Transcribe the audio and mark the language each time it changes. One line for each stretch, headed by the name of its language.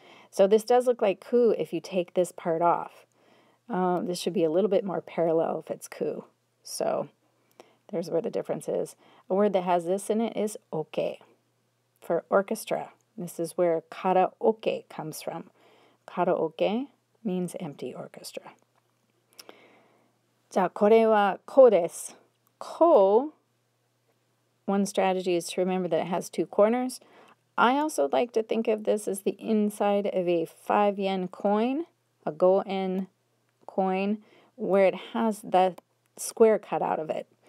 English: So this does look like ku if you take this part off. This should be a little bit more parallel if it's ku. So there's where the difference is. A word that has this in it is oke, for orchestra. This is where karaoke comes from. Karaoke means empty orchestra.
Japanese: じゃあこれはこうです.
English: Ko, one strategy is to remember that it has two corners. I also like to think of this as the inside of a 5-yen coin, a go-en coin, where it has the square cut out of it.